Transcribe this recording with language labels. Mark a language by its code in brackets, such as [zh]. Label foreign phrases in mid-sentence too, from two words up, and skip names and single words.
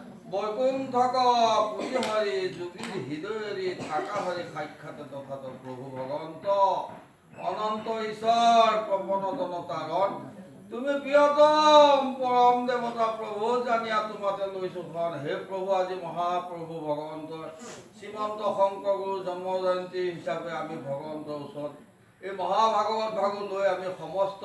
[as] বৈকুণ্ঠক পুরী হরি যোগী হৃদয়েরি থাকা হরি সাক্ষাৎ তথাৎ প্রভু ভগবন্ত অনন্ত ঈশ্বর প্রপন জনতারণ তুমি প্রিয়তম পরম দেবতা প্রভু জানিয়া তোমাতে লৈছো শৰণ হে প্ৰভু আজি মহাপ্ৰভু ভগৱন্তৰ শ্ৰীমন্ত শংকৰ গুৰু জন্ম জয়ন্তী হিচাপে আমি ভগৱন্তৰ ওচৰত এই মহাভাগৱত ভাগত লৈ আমি সমস্ত